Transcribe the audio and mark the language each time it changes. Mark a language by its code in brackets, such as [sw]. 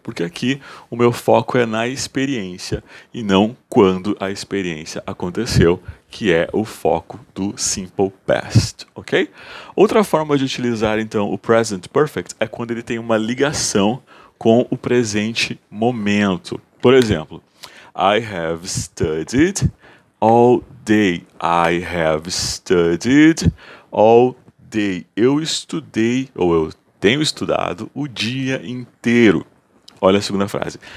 [pt] Porque aqui o meu foco é na experiência e não quando a experiência aconteceu, que é o foco do Simple Past, ok? Outra forma de utilizar então o Present Perfect é quando ele tem uma ligação com o presente momento. Por exemplo, [en] I have studied all day. I have studied all day. [pt] Eu estudei, ou eu tenho estudado o dia inteiro. Olha a segunda frase.